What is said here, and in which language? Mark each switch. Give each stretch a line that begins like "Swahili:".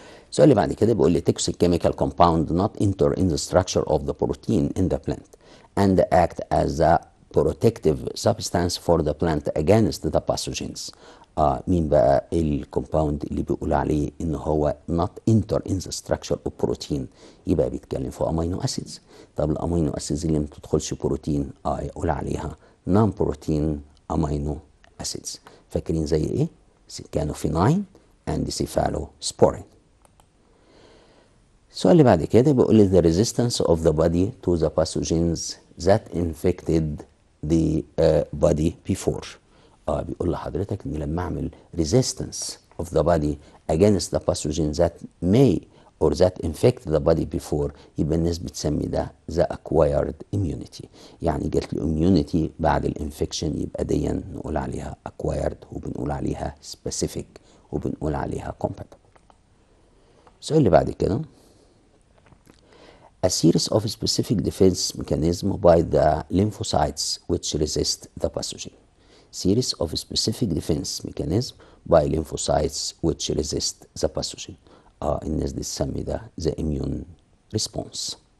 Arabic: السؤال اللي بعد كده بيقول لي
English: toxic chemical compound not enter in the structure of the protein in the plant and act as a protective substance for the plant against the pathogens.
Arabic: مين بقى الكومباوند اللي بيقول عليه ان هو
English: not enter in the structure of protein؟
Arabic: يبقى بيتكلم في امينو اسيدز. طب الامينو اسيدز اللي ما بتدخلش بروتين يقول عليها
English: non protein amino acids.
Arabic: فاكرين زي ايه؟ كانوفيناين and cephalosporin. السؤال اللي بعد كده بيقول لي
English: the resistance of the body to the pathogens that infected the body before.
Arabic: بيقول لحضرتك ان لما اعمل
English: resistance of the body against the pathogens that may or that infect the body before
Arabic: يبقى الناس بتسمي ده
English: the acquired immunity.
Arabic: يعني جات له immunity بعد الانفكشن يبقى دي نقول عليها acquired وبنقول عليها specific وبنقول عليها compatible. السؤال اللي بعد كده
English: a series of specific defense mechanism by the lymphocytes which resist the pathogen. Series of specific defense mechanism by lymphocytes which resist the pathogen.
Arabic: الناس دي تسمي ده
English: the immune response.